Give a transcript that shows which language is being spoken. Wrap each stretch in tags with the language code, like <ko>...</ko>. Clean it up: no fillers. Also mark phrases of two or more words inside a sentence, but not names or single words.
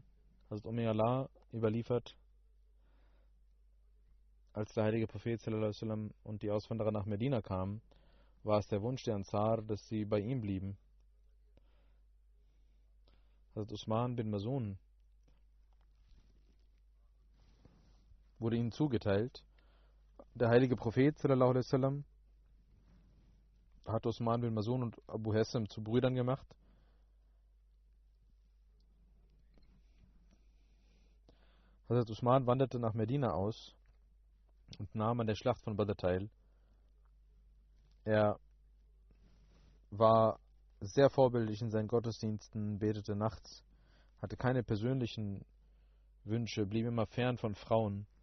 <de>Hazrat Allah überliefert, als der heilige Prophet und die Auswanderer nach Medina kamen, war es der Wunsch der Ansar, dass sie bei ihm blieben. Hazrat Usman bin Mazun wurde ihnen zugeteilt. Der heilige Prophet</de> <ar>صلى الله عليه وسلم</ar> <de>hat Osman bin Mazun und Abu Hassam zu Brüdern gemacht. Hazrat Usman wanderte nach Medina aus und nahm an der Schlacht von Badr teil. Er war sehr vorbildlich in seinen Gottesdiensten, betete nachts, hatte keine persönlichen Wünsche, blieb immer fern von Frauen.</de>